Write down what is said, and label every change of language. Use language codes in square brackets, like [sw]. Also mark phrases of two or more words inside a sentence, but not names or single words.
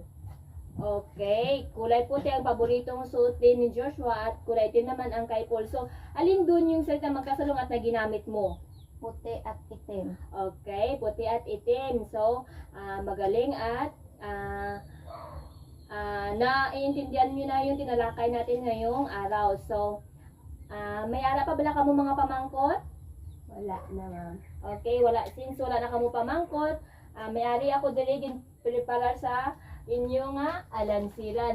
[tl] Okay, kulay puti ang paboritong suotin ni Joshua at kulay itim naman ang kay Paul. So, alin dun yung salitang magkasalungat na ginamit mo? Puti at itim. Okay, puti at itim. So, magaling at naiintindihan nyo na yung tinalakay natin ngayong araw. So, [hil] may ara pa bala ka mo mga pamangkot? Wala na, ma'am. Okay, wala. Since wala na kamo pamangkot, may-ari ako dili prepare sa inyo nga alansiran.